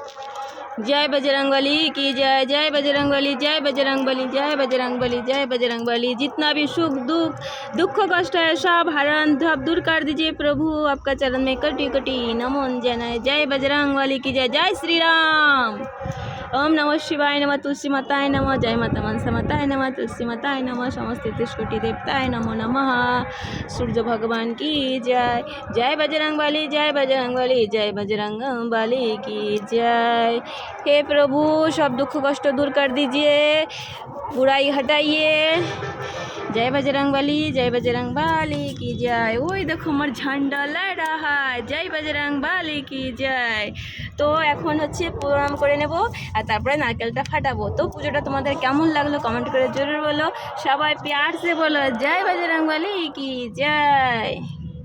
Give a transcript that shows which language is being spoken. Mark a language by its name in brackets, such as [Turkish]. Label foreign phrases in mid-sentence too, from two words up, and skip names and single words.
[Hindi] जय बजरंगबली की जय, जय बजरंगबली, जय बजरंगबली, जय बजरंगबली, जय बजरंगबली। जितना भी सुख दुख कष्ट है सब हरण सब दूर कर दीजिए प्रभु, आपका चरण में कटी कटी नमो जय। जय बजरंगबली की जय, जय श्री राम। ओम नमः शिवाय नमः, तुलसी माताय नमः, जय माता मनसा माताय नमः, तुलसी माताय नमः, समस्त 33 कोटि देवताय नमो नमः। सूर्य भगवान की जय, जय बजरंगबली, जय बजरंगबली, जय बजरंगबली की जय। हे प्रभु सब दुख कष्ट दूर कर दीजिए, बुराई हटाइए। जय बजरंगबली, जय बजरंगबली की जय। [Bangla] ওই দেখো আমার ঝান্ডা লড়া হয়, [Hindi] जय बजरंगबली की जय। [Bangla] তো এখন হচ্ছে প্রণাম করে নেব আর তারপরে নারকেলটা ফাটাবো। তো পুজোটা তোমাদের কেমন লাগলো কমেন্ট করে জরুর বলো। সবাই [Hindi] प्यार से [Bangla] বলো [Hindi] जय बजरंगबली की जय।